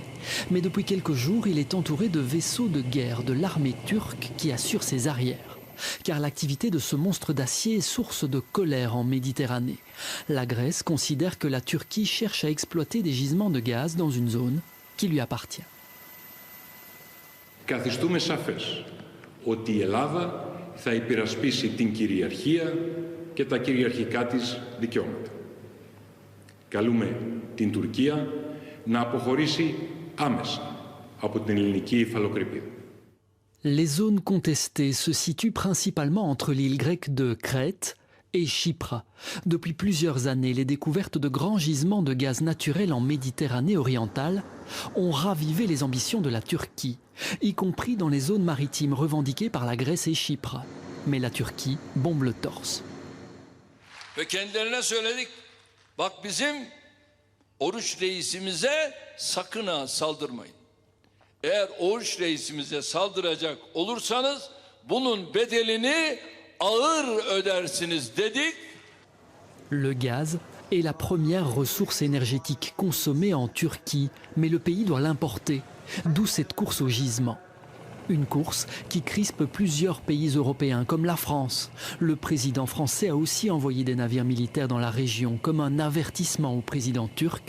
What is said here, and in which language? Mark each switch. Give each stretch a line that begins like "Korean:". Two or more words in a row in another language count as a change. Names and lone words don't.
French: Mais depuis quelques jours, il est entouré de vaisseaux de guerre de l'armée turque qui assurent ses arrières. Car l'activité de ce monstre d'acier est source de colère en Méditerranée. La Grèce considère que la Turquie cherche à exploiter des gisements de gaz dans une zone qui lui appartient.
Greek: Καθιστούμε σαφές ότι η Ελλάδα θα υπερασπίσει την κυριαρχία και τα κυριαρχικά της δικαιώματα. Καλούμε την Τουρκία να αποχωρήσει άμεσα από την ελληνική υφαλοκρηπίδα.
French: Les zones contestées se situent principalement entre l'île grecque de Crète et Chypre. Depuis plusieurs années, les découvertes de grands gisements de gaz naturel en Méditerranée orientale ont ravivé les ambitions de la Turquie, y compris dans les zones maritimes revendiquées par la Grèce et Chypre. Mais la Turquie bombe le torse.
Turkish: Ve kendilerine söyledik. Bak bizim Oruç reisimize sakın ha saldırmayın. Eğer Oruç reisimize saldıracak olursanız bunun bedelini ağır ödersiniz dedik.
French: Le gaz est la première ressource énergétique consommée en Turquie, mais le pays doit l'importer, d'où cette course au gisement. Une course qui crispe plusieurs pays européens comme la France. Le président français a aussi envoyé des navires militaires dans la région comme un avertissement au président turc.